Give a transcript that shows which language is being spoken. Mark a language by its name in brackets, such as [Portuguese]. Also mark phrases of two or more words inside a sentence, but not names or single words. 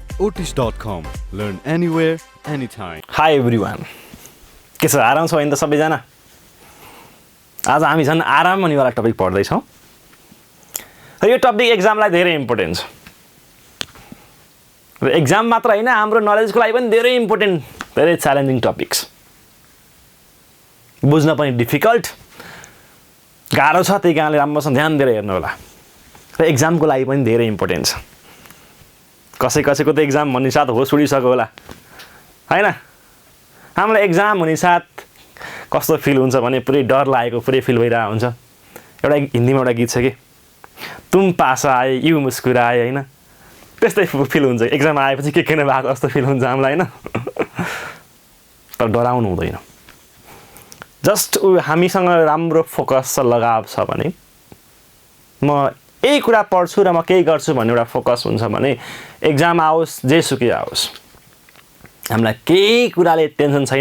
[English] Otish.com. Learn anywhere, anytime. hi everyone, [Nepali] के छ आराम छ होइन त सबैजना? आज हामी झन् आराम भन्नेवाला टपिक पढ्दैछौँ र यो टपिक एक्जामलाई धेरै इम्पोर्टेन्ट छ र एक्जाम मात्र होइन हाम्रो नलेजको लागि पनि धेरै इम्पोर्टेन्ट, धेरै [English] challenging topics, [Nepali] बुझ्न पनि डिफिकल्ट, गाह्रो छ। त्यही कारणले राम्रोसँग ध्यान दिएर हेर्नु होला र एक्जामको लागि पनि धेरै इम्पोर्टेन्ट छ। कसैको त एक्जाम भन्ने साथ होस उडिसक्यो होला हैन? हामीलाई एक्जाम हुने साथ कस्तो फिल हुन्छ भने पुरै डर लागेको पुरै फिल भइरहेको हुन्छ। एउटा हिन्दीमा एउटा गीत छ कि [Hindi] तुम पास आए यू मुस्कुराए, [Nepali] हैन? त्यस्तै फिल हुन्छ एक्जाम आएपछि के भएको जस्तो फिल हुन्छ हामीलाई, हैन? तर डराउनु हुँदैन। जस्ट हामीसँग राम्रो फोकस लगाव छ भने, म यही कुरा पढ्छु र म केही गर्छु भन्ने एउटा फोकस हुन्छ भने एक्जाम आओस् जेसुकै आओस् हामीलाई केही कुराले टेन्सन छैन।